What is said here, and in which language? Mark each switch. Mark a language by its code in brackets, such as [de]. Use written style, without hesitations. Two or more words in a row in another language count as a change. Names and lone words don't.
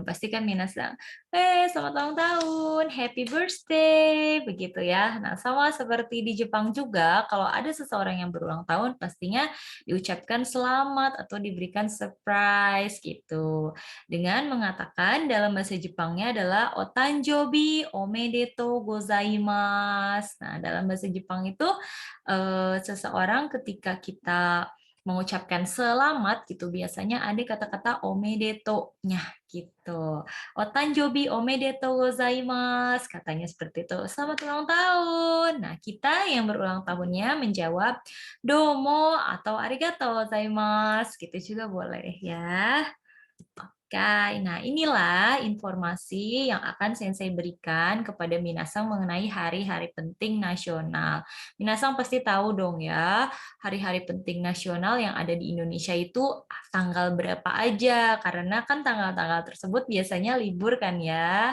[id] Pastikan minasang, selamat ulang tahun, [en] happy birthday, [id] begitu ya. Nah, sama seperti di Jepang juga, kalau ada seseorang yang berulang tahun, pastinya diucapkan selamat atau diberikan surprise gitu. Dengan mengatakan dalam bahasa Jepangnya adalah [ja] お誕生日おめでとうございます. [id] Nah, dalam bahasa Jepang itu seseorang ketika kita mengucapkan selamat gitu biasanya ada kata-kata omedeto-nya gitu. [ja] お誕生日おめでとうございます [id] katanya seperti itu. Selamat ulang tahun. Nah, kita yang berulang tahunnya menjawab domo atau [ja] ありがとうございます [id] gitu juga boleh ya. Kai. Nah, inilah informasi yang akan Sensei berikan kepada Minasang mengenai hari-hari penting nasional. Minasang pasti tahu dong ya, hari-hari penting nasional yang ada di Indonesia itu tanggal berapa aja, karena kan tanggal-tanggal tersebut biasanya libur kan ya.